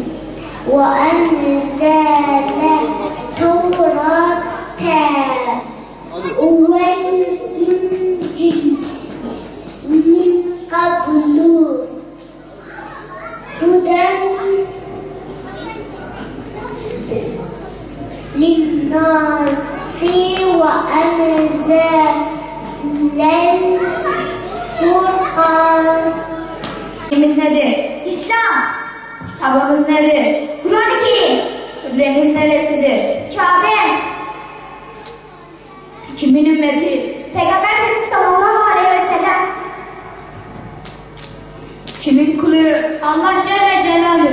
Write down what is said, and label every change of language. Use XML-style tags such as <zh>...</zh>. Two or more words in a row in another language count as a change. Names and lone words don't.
<ar>وأنزل التوراة والإنجيل من قبل هدى للناس وأنزل الفرقان.</ar> <tr>Dinimiz nedir? İslam. Kitabımız nedir? Kur'an-ı Kerim. Kıblemiz neresidir? Kabe. Kimin ümmeti? Peygamber Efendimiz</tr> <ar>صلى الله عليه وسلم.</ar> <tr>Kimin kuluyuz? Allah</tr> <ar>جل جلاله.</ar>